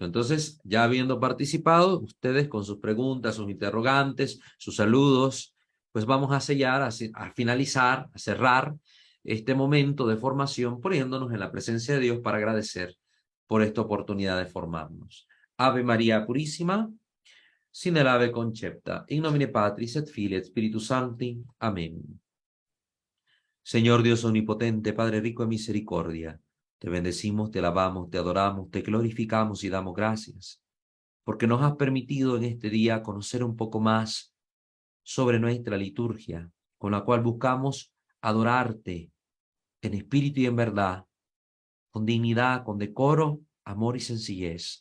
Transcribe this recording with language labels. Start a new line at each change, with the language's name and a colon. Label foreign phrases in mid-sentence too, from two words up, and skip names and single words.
Spanish: Entonces, ya habiendo participado, ustedes con sus preguntas, sus interrogantes, sus saludos, pues vamos a sellar, a finalizar, a cerrar este momento de formación poniéndonos en la presencia de Dios para agradecer por esta oportunidad de formarnos. Ave María Purísima,
Latin: sin el ave concepta, in nomine Patris et Filii et Spiritus Sancti.
Spanish: Amén. Señor Dios omnipotente, Padre rico en misericordia, te bendecimos, te alabamos, te adoramos, te glorificamos y damos gracias, porque nos has permitido en este día conocer un poco más sobre nuestra liturgia, con la cual buscamos adorarte en espíritu y en verdad, con dignidad, con decoro, amor y sencillez.